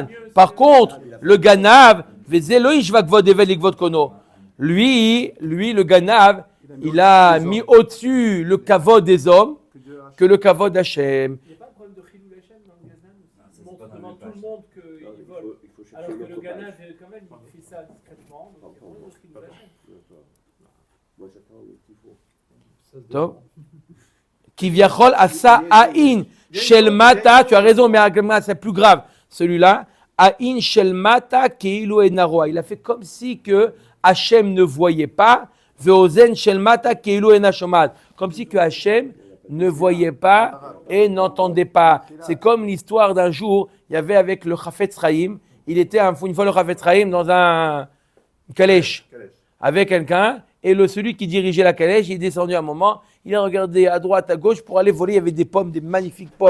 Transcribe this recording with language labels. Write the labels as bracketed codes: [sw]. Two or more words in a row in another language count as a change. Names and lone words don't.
[fr] Par contre, le Ganav, lui, le Ganav, il a mis au-dessus le kavod des hommes que le kavod d'Hachem. Il n'y a pas de problème de [he] חילול השם [fr] dans le Gazlan? Il montre devant tout le monde qu'il vole. Alors que le Ganav, quand même, il fait ça discrètement. Donc il y a pas de [he] חילול השם. [fr] Moi, j'attends le petit four. Top. [he] כביכול עשה עין של מטה, [fr] tu as raison, mais c'est plus grave. Celui-là, [he] עין של מטה כאילו אינה רואה. [fr] Il a fait comme si que Hachem ne voyait pas. [he] ואוזן של מטה כאילו אינה שומעת. [fr] Comme si que Hachem ne voyait pas et n'entendait pas. C'est comme l'histoire d'un jour, il y avait avec le Chafetz Chaim, il était une fois le Chafetz Chaim dans un calèche avec quelqu'un, et celui qui dirigeait la calèche, il est descendu un moment, il a regardé à droite, à gauche pour aller voler, il y avait des pommes, des magnifiques pommes.